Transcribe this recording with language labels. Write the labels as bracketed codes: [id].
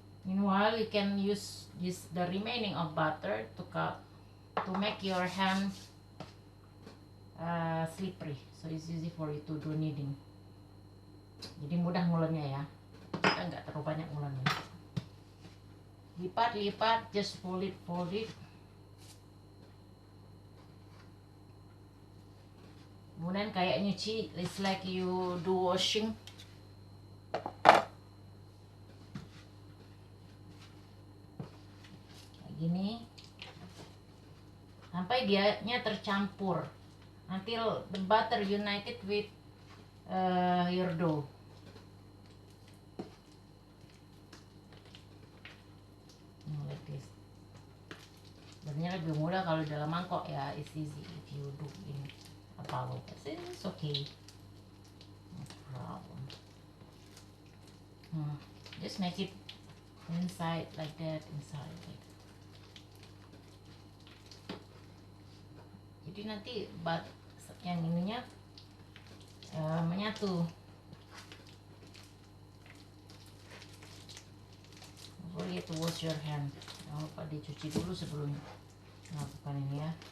[en] Meanwhile, you can use the remaining of butter to make your hand slippery, so it's easy for you to do kneading. [id] Jadi mudah ngulennya ya, kita nggak terlalu banyak ngulennya. Lipat, [en] just fold it. [id] Kemudian kayak nyuci, [en] it's like you do washing. [id] Kayak gini, sampai dianya tercampur, [en] until the butter united with your dough. Like this. [id] Sebenarnya lebih mudah kalau dalam mangkok ya, [en] it's easy if you do in a bowl. It's okay, no problem. Just make it inside like that, inside like that. [id] Jadi nanti yang ininya menyatu. Boleh [en] to wash your hand. [id] Jangan lupa dicuci dulu sebelum melakukan ini ya.